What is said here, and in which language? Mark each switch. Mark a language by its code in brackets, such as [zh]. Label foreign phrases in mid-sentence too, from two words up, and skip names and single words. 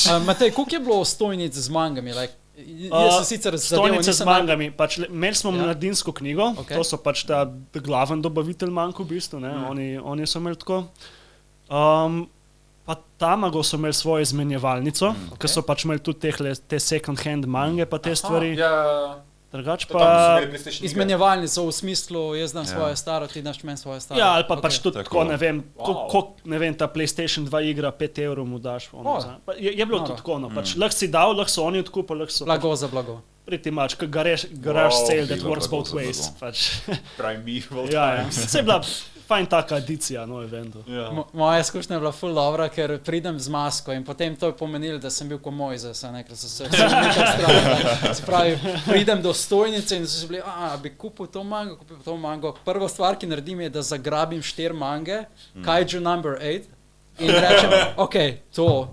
[sl] Matej, koliko je bilo stojnic z mangami? Jaz sem sicer stojnice z mangami. Imeli smo mladinsko knjigo, Okay. to so pač ta glaven dobavitelj mank v bistvu, ne? Oni so imeli tako. Pa Tamago so imeli svojo izmenjevalnico, ker so pač imeli tudi te [en] second hand [sl] mange pa te stvari. Drugač pa izmenjevalnico v smislu, jaz dam svoje staro, ti daš meni svoje staro. ja, ali pa pač tudi tako, ne vem, ta PlayStation 2 igra 5 evrov mu daš. Je bilo tudi tako, no, pač lahko si dal, lahko so oni odkupili, lahko so... Blago za blago. [en] Pretty much, garage sale that works both ways. Primeval times. [sl] Se je bila fajn taka edicija, no, eventu. Moja izkušnja je bila ful dobra, ker pridem z masko in potem to je pomenilo, da sem bil ko Mojzes, ker so se nekaj strahali. Se pravi, pridem do stojnice in so se bili, bi kupil to mango. Prva stvar, ki naredim, je, da zagrabim 4 mange, Kaiju number 8 in rečem, ok, to.